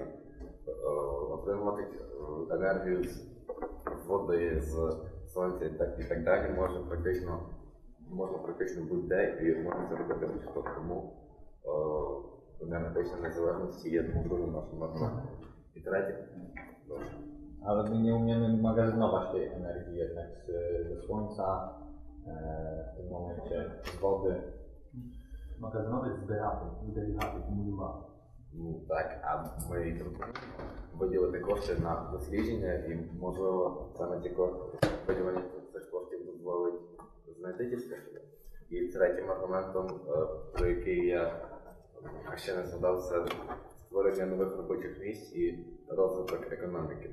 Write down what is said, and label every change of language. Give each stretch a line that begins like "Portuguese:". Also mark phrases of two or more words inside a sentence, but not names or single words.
Ukrainian: Отримувати енергію з води, з сонця і так далі можна практично будь-де і можна це робити будь-хто. Тому енергетична незалежність є другим нашим аргументом.
Polish: I trzecie. Ale my nie umiemy magazynować tej energii jednak ze słońca, w tym momencie z wody.
Ukrainian: Magazynować збирати, зберігати, кумулювати. Ну так, а ми пропонуємо виділити кошти на дослідження і, можливо, саме ці кошти, виділення цих коштів дозволить знайти ті способи. І третім аргументом, про який я ще не згадав, це створення нових робочих місць і розвиток економіки.